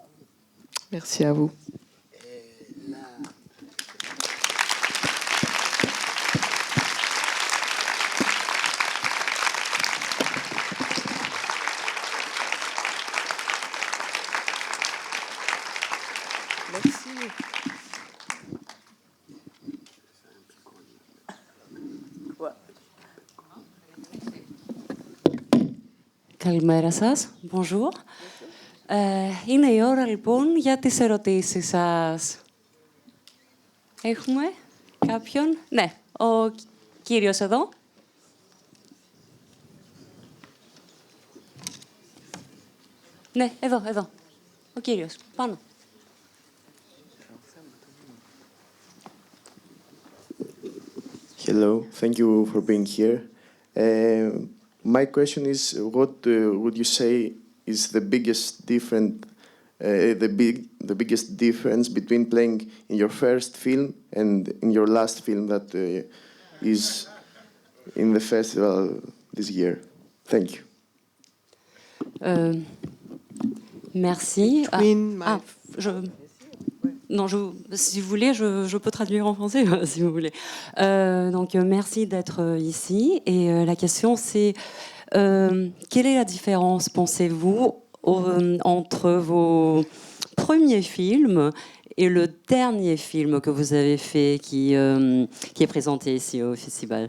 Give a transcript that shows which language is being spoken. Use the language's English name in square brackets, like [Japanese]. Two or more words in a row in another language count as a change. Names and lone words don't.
[French] Merci à vous. Merci. [Greek] Καλημέρα σας. Bonjour. Είναι η ώρα λοιπόν για τις ερωτήσεις σας. Έχουμε κάποιον? Ναι, ο κύριος εδώ. Ναι, εδώ. Ο κύριος, πάνω. [English] Hello, thank you for being here. My question is, what would you say is the biggest difference between playing in your first film and in your last film that is in the festival this year? Thank you. [French] Merci. [English] Between [French] Non, si vous voulez, je peux traduire en français, si vous voulez. Donc, merci d'être ici. Et la question, c'est quelle est la différence, pensez-vous, entre vos premiers films et le dernier film que vous avez fait, qui est présenté ici au festival?